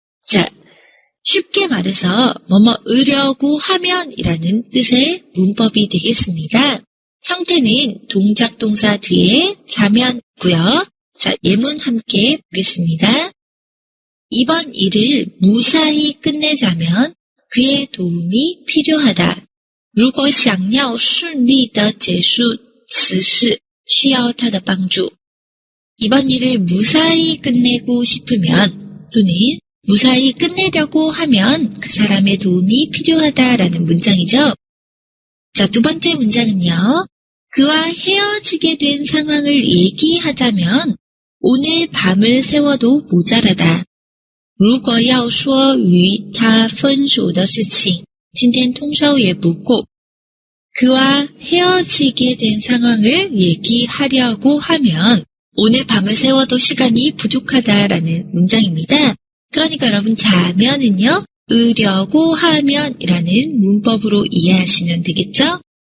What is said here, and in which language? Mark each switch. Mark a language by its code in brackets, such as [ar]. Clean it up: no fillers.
[ko] 자, 쉽게 말해서 으려고 하면이라는 뜻의 문법이 되겠습니다. 형태는 동작 동사 뒤에 자면이고요. 자, 예문 함께 보겠습니다. 이번 일을 무사히 끝내자면 그의 도움이 필요하다. [zh] 如果想要顺利地结束此事需要他的帮助. [ko] 이번 일을 무사히 끝내고 싶으면 또는 무사히 끝내려고 하면 그 사람의 도움이 필요하다라는 문장이죠. 자, 두 번째 문장은요. 그와 헤어지게 된 상황을 얘기하자면 오늘 밤을 새워도 모자라다. [zh] 如果要说与他分手的事情今天通宵也不够. [ko] 그와 헤어지게 된 상황을 얘기하려고 하면 오늘 밤을 새워도 시간이 부족하다라는 문장입니다. 그러니까 여러분 자면은요. 으려고 하면이라는 문법으로 이해하시면 되겠죠?